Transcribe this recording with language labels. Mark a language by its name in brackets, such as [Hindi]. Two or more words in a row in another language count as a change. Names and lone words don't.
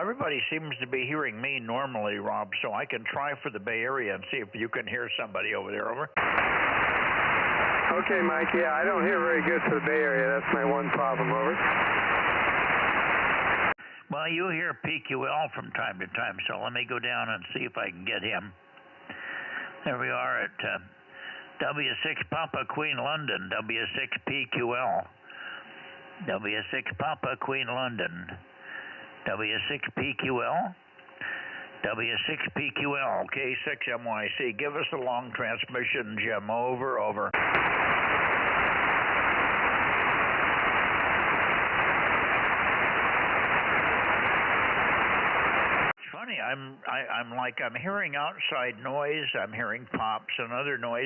[English] Everybody seems to be hearing me normally, Rob, so I can try for the Bay Area and see if you can hear somebody over there. Over. Okay, Mike. Yeah, I don't hear very good for the Bay Area. That's my one problem. Over. Well, you hear PQL from time to time, so let me go down and see if I can get him. There we are at W6 Papa Queen London, W6PQL. W6 Papa Queen London, W6PQL, W6PQL, K6MYC. Give us a long transmission, Jim. Over. It's funny, I'm hearing outside noise, I'm hearing pops and other noise.